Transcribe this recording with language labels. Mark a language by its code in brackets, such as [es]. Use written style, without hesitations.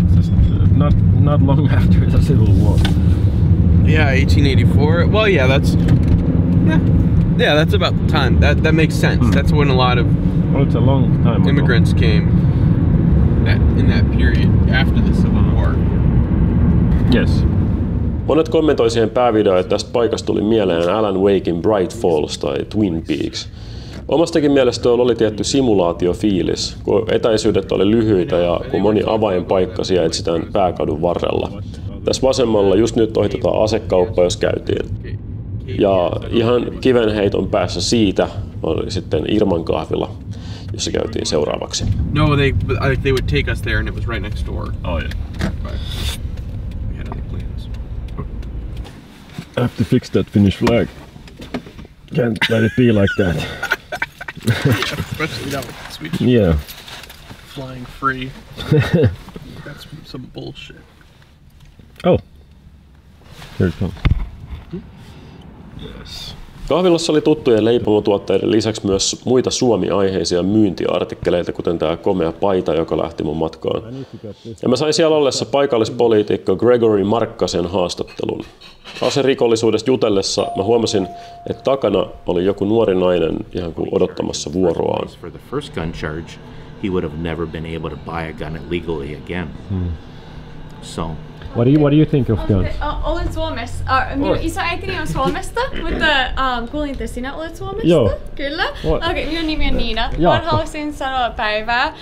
[en] It's just not long after the Civil War. Yeah, 1884. Well, yeah, that's about the time. That makes sense. That's when a lot of it's a long time immigrants came. In that period after the Civil War. Yes. [fi] Monet kommentoi siihen päävideoon, että tästä paikasta tuli mieleen Alan Waken Bright Falls tai Twin Peaks. Omastakin mielestä tuolla oli tietty simulaatiofiilis, kun etäisyydet oli lyhyitä ja kun moni avainpaikka sijaitsi tämän pääkadun varrella. Tässä vasemmalla just nyt ohitetaan asekauppa, jos käytiin. Ja ihan kivenheiton päässä siitä oli sitten Irman kahvila, jossa käytiin seuraavaksi. [en] No, they would take us there and it was right next door. Oh yeah. But we had other plans. I have to fix that Finnish flag. Can't let it be like that. Especially now with the Swedish flying free. That's some bullshit. Oh, here it comes. Yes. [fi] Kahvilassa oli tuttujen leipomotuotteiden lisäksi myös muita Suomi-aiheisia myyntiartikkeleita, kuten tämä komea paita, joka lähti mun matkaan. Ja mä sain siellä ollessa paikallispoliitikko Gregory Markkasen haastattelun. Aserikollisuudesta jutellessa mä huomasin, että takana oli joku nuori nainen ihan kuin odottamassa vuoroaan. [en] For the first gun charge, he would have never been able to buy a gun legally again. So. What do you think of guns? [fi] Olen Suomessa. Minun isoäitini on Suomesta, mutta kuulin, että sinä olet Suomesta. Joo. Kyllä. Okei, minun nimi on Niina. Mä haluaisin sanoa päivää.